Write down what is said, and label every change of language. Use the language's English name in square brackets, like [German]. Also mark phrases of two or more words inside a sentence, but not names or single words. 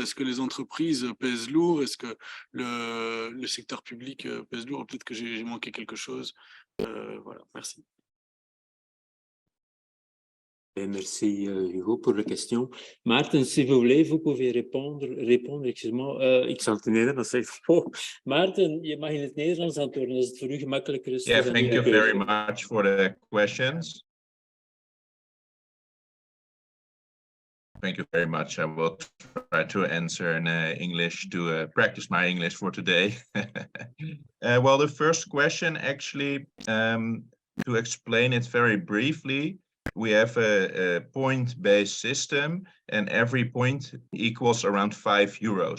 [French] Est-ce que les entreprises pèsent lourd? Est-ce que le secteur public pèse lourd? Peut-être que j'ai manqué quelque chose. Voilà, merci. Merci Hugo pour la question. Maarten, si vous voulez, vous pouvez répondre, excuse-moi. [Dutch] Ik zal het in Nederlands zeggen. Oh, Maarten, je mag in het Nederlands antwoorden als het voor u gemakkelijker is. [English] Yeah, thank you very much for the questions. Thank you very much. I will try to answer in English to practice my English for today. Well, the first question, actually, to explain it very briefly, we have a point-based system, and every point equals around €5.